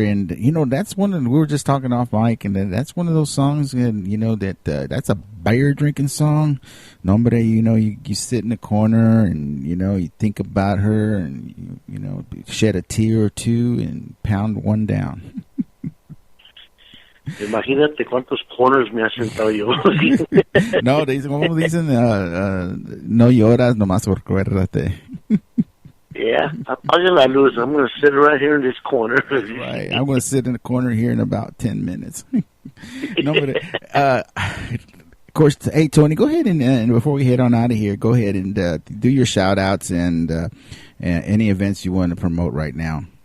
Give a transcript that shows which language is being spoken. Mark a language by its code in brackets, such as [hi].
[en] And, you know, that's one of, we were just talking off mic, and that's one of those songs, and you know, that that's a beer drinking song. [es] No, hombre, [en] you know, you sit in the corner and, you know, you think about her and, you know, shed a tear or two and pound one down. [es] Imagínate cuántos corners me ha sentado yo. No, como dicen, no lloras, nomás recuérdate. Yeah, apague la luz. [en] I'm going to sit right here in this corner. Right, I'm going to sit in the corner here in about 10 minutes. No, but, of course, hey, Tony, go ahead and before we head on out of here, go ahead and do your shout-outs and any events you want to promote right now.